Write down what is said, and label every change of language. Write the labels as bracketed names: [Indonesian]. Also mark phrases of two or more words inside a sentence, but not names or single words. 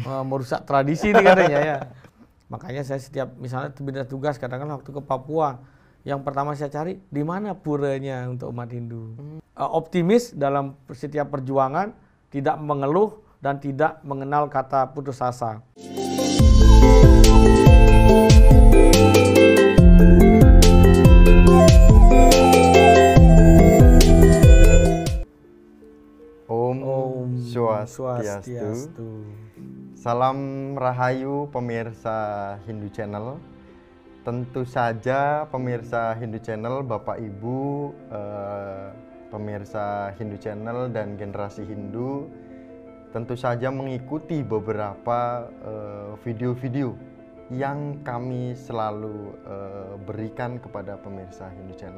[Indonesian] merusak tradisi nih katanya ya. Makanya saya setiap misalnya pindah tugas, kadang-kadang waktu ke Papua, yang pertama saya cari di mana puranya untuk umat Hindu. Optimis dalam setiap perjuangan, tidak mengeluh dan tidak mengenal kata putus asa. Om Swastiastu. Salam Rahayu pemirsa Hindu Channel. Tentu saja pemirsa Hindu Channel, Bapak Ibu, pemirsa Hindu Channel dan generasi Hindu tentu saja mengikuti beberapa video-video yang kami selalu berikan kepada pemirsa Hindu Channel.